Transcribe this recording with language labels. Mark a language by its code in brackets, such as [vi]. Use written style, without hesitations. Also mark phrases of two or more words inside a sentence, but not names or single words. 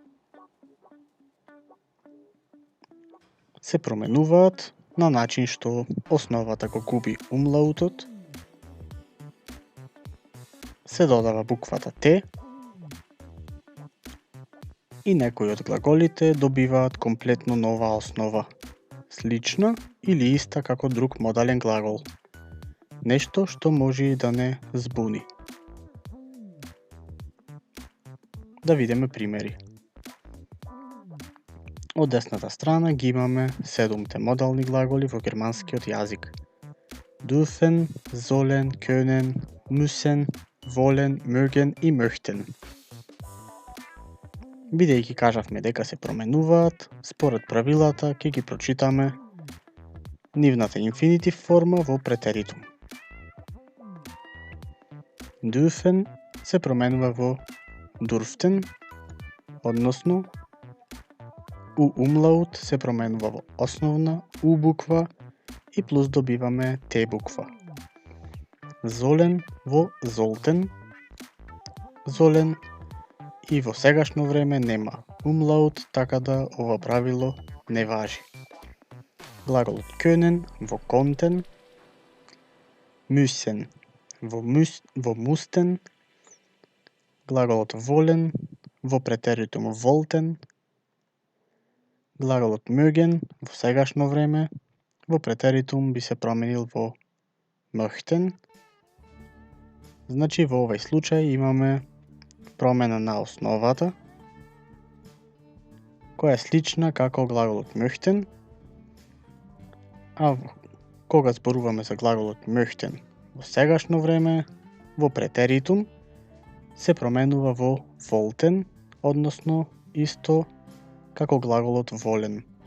[mk] Се променуваат на начин што основата го губи умлаутот, се додава буквата Т и некои од глаголите добиваат комплетно нова основа, слична или иста како друг модален глагол. Нешто што може и да не збуни. Да видиме примери. Од десната страна ги имаме 7 модални глаголи во германскиот јазик. [de] Dürfen, sollen, können, müssen, wollen, mögen и möchten. [mk] Бидејќи кажавме дека се променуваат, според правилата ќе ги прочитаме нивната инфинитив форма во претеритум. Dürfen се променува во durften, односно у умлаут се променува во основна у буква и плюс добиваме Т буква. Sollen во [de] sollten, sollen [mk] и во сегашно време нема умлаут, така да ова правило не важи. Глаголот können во konnten, müssen во mussten, глаголот wollen во претеритум wollten, глаголот mögen во сегашно време во претеритум би се променил во möchten. Значи во овој случај имаме промена на основата, која е слична како глаголот möchten, а кога зборуваме за глаголот möchten во сегашно време, во претеритум, се променува во wollten, односно исто како глаголот wollen.